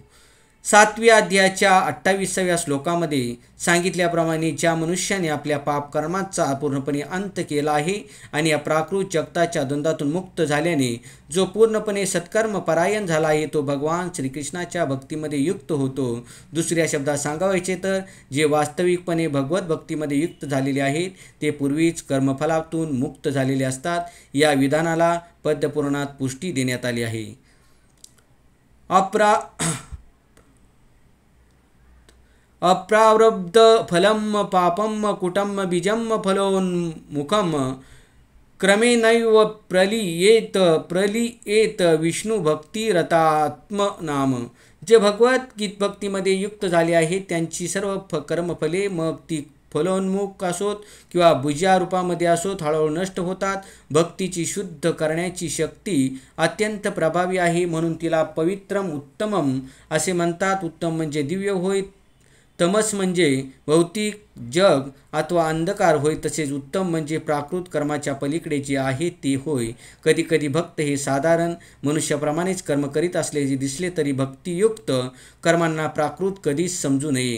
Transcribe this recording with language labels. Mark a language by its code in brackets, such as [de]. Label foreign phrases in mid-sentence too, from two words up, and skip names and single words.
[mr] 7व्या अध्यायाच्या 28व्या श्लोकामध्ये सांगितल्याप्रमाणे ज्या मनुष्याने आपल्या पापकर्माचा पूर्णपणे अंत केला आहे आणि या प्राकृत जगताच्या द्वंद्वातून मुक्त झाल्याने जो पूर्णपणे सत्कर्म परायण झाला आहे तो भगवान श्रीकृष्णाच्या भक्तीमध्ये युक्त होतो. दुसऱ्या शब्दात सांगायचे तर जे वास्तविकपणे भगवत भक्तीमध्ये युक्त झालेले आहेत ते पूर्वीच कर्मफलातून मुक्त झालेले असतात. या विधानाला पद्यपुराणात पुष्टी देण्यात आली आहे. [sa] अप्रारब्ध फलम पापम कुटम बीजम फलोन्मुखम क्रमेणैव प्रलीयेत विष्णू भक्तिरतात्मनाम. [mr] जे भगवत भक्तीमध्ये युक्त झाले आहेत त्यांची सर्व कर्मफले, मग ती फलोन्मुख असोत किंवा बीजारूपामध्ये असोत, हळूहळू नष्ट होतात. भक्तीची शुद्ध करण्याची शक्ती अत्यंत प्रभावी आहे, म्हणून तिला [sa] पवित्रम उत्तमम [mr] असे म्हणतात. उत्तम म्हणजे दिव्य होय, तमस म्हणजे भौतिक जग अथवा अंधकार होय, तसेच उत्तम म्हणजे प्राकृत कर्माच्या पलीकडे जे आहे ते होय. कधीकधी भक्त हे साधारण मनुष्याप्रमाणेच कर्म करीत असल्याचे दिसले तरी भक्तियुक्त कर्मांना प्राकृत कधीच समजू नये.